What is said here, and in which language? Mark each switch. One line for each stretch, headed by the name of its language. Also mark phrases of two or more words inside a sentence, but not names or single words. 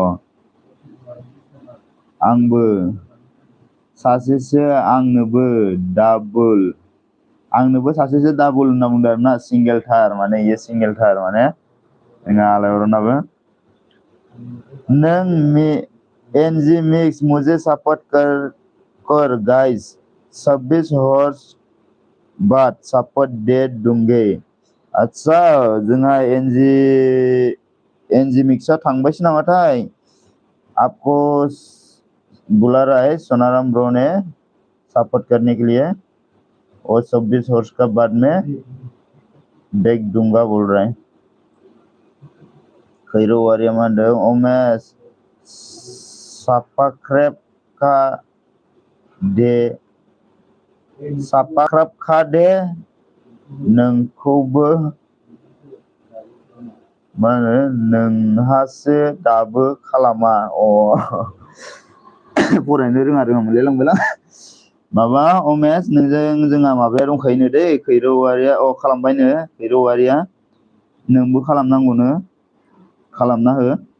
Bodo: आंबो सासेसो आंनोबो सासेसो डाबल होनना बुंदों आरोना सिंगेलथार माने इयो सिंगेलथार माने जोंहा आलायअरनाबो
Hindi: नों एनजी मिक्स मुझे सपोर्ट कर गाइस 26 हॉर्स बाद सपोर्ट दे दूंगे आच्छा जोंहा
Bodo: एनजी मिक्सआ थांबायसो नामाथाय
Hindi: आपको बुला रहा है सोनाराम ब्रो ने सपोर्ट करने के लिए और 26 हॉर्स का बाद में बैग दूंगा बोल रहा है
Bodo: खैरो औवारिया मा होनदों उमेश सापाख्रेब खा दे नोंखौबो मा होनो नोंहासो दाबो खालामा फरायनो रोङामोनलाय लांबायलां माबा उमेश नोंजों जोंहा माबाया दंखायोनो दै खैरो औवारिया खालामबायनो खैरो औवारिया नोंबो खालामनांगौनो खालामना हो